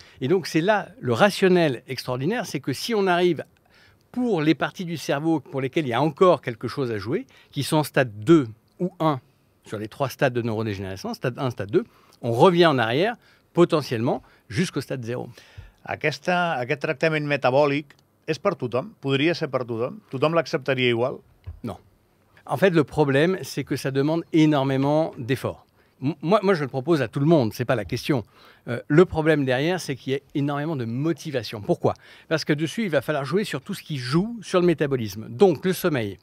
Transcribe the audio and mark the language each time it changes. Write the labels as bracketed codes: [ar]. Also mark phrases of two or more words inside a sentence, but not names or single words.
[fr] Et donc, c'est là le rationnel extraordinaire, c'est que si on arrive pour les parties du cerveau pour lesquelles il y a encore quelque chose à jouer, qui sont en stade 2 ou 1 sur les 3 stades de neurodégénérescence, stade 1, stade 2, on revient en arrière, potentiellement, jusqu'au stade 0. [ca] Aquest tractament metabòlic és per tothom? Podria ser per tothom? Tothom l'acceptaria igual? [fr] Non. En fait, le problème, c'est que ça demande énormément d'efforts. Moi, je le propose à tout le monde, ce n'est pas la question. Le problème derrière, c'est qu'il y a énormément de motivation. Pourquoi? Parce que dessus, il va falloir jouer sur tout ce qui joue sur le métabolisme. Donc, le sommeil.